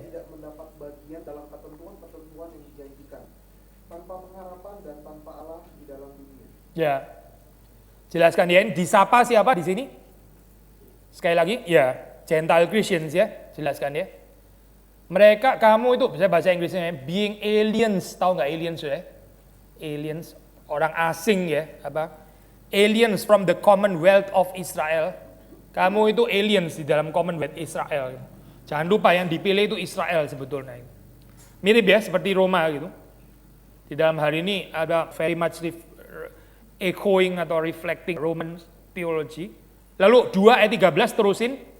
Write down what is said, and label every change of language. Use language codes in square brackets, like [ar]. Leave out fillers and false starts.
[id] tidak mendapat bagian dalam ketentuan-ketentuan yang dijanjikan, tanpa pengharapan dan tanpa Allah di dalam dunia. Ya. Jelaskan ya, disapa siapa di sini? Sekali lagi, ya, Gentile Christians ya, jelaskan ya. Mereka, kamu itu, bisa baca Inggrisnya, [en] being aliens, [id] tahu nggak aliens ya? Aliens, orang asing ya, apa? [en] Aliens from the Commonwealth of Israel. [id] Kamu itu aliens di dalam Commonwealth Israel. Jangan lupa yang dipilih itu Israel sebetulnya. Mirip ya, seperti Roma gitu. Di dalam hari ini ada [en] very much echoing [id] atau [en] reflecting Roman theology. [id] Lalu 2 ayat 13 terusin.